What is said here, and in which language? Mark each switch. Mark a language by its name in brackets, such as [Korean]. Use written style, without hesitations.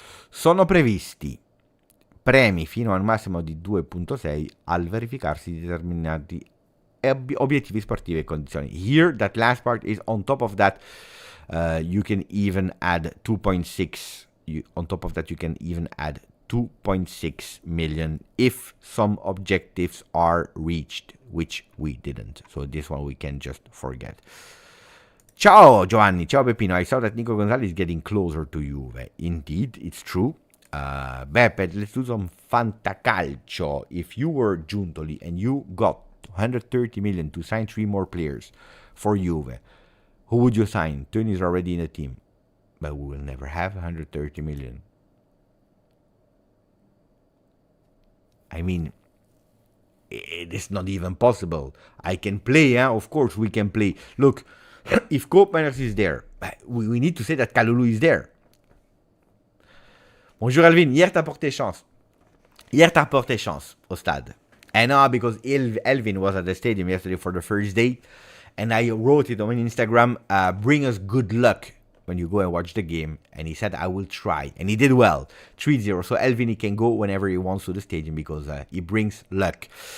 [Italian] Sono previsti premi fino al massimo di 2.6 al verificarsi di determinati obiettivi sportivi e condizioni. [English] Here, that last part is on top of that. You can even add 2.6. On top of that, you can even add 2.6 million if some objectives are reached, which we didn't. So this one we can just forget. Ciao Giovanni, ciao Peppino. I saw that Nico Gonzalez is getting closer to Juve. Indeed, it's true. Beppe, let's do some fantacalcio. If you were Giuntoli and you got 130 million to sign 3 more players for Juve, who would you sign? Tony is already in the team. But we will never have 130 million. I mean, it is not even possible. I can play, of course we can play. Look, if Koopmeiners is there, we need to say that Kalulu is there. [French] Bonjour Alvin, hier t'as porté chance. Hier t'as porté chance au stade. [English] I know, because Elvin was at the stadium yesterday for the first day, and I wrote it on Instagram, bring us good luck when you go and watch the game, and he said I will try, and he did well. 3-0, so Elvin, he can go whenever he wants to the stadium, because he brings luck.